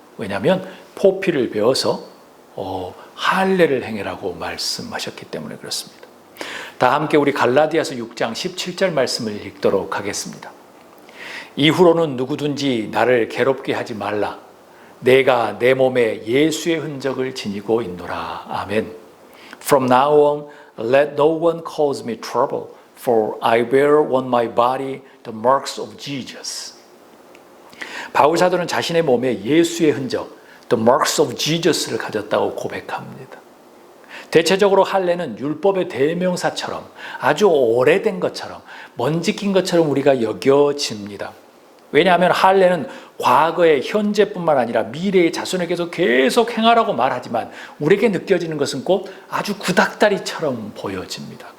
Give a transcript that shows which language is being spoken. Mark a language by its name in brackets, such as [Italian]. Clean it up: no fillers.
[Korean] 왜냐하면 포피를 베어서 할례를 행하라고 말씀하셨기 때문에 그렇습니다. 다 함께 우리 갈라디아서 6장 17절 말씀을 읽도록 하겠습니다. 이후로는 누구든지 나를 괴롭게 하지 말라. 내가 내 몸에 예수의 흔적을 지니고 있노라. 아멘. [English] From now on, let no one cause me trouble, for I bear on my body the marks of Jesus. [Korean] 바울 사도는 자신의 몸에 예수의 흔적, [English] the marks of Jesus [Korean] 를 가졌다고 고백합니다. 대체적으로 할례는 율법의 대명사처럼 아주 오래된 것처럼 먼지 낀 것처럼 우리가 여겨집니다. 왜냐하면 할례는 과거의 현재뿐만 아니라 미래의 자손에게도 계속 행하라고 말하지만 우리에게 느껴지는 것은 꼭 아주 구닥다리처럼 보여집니다.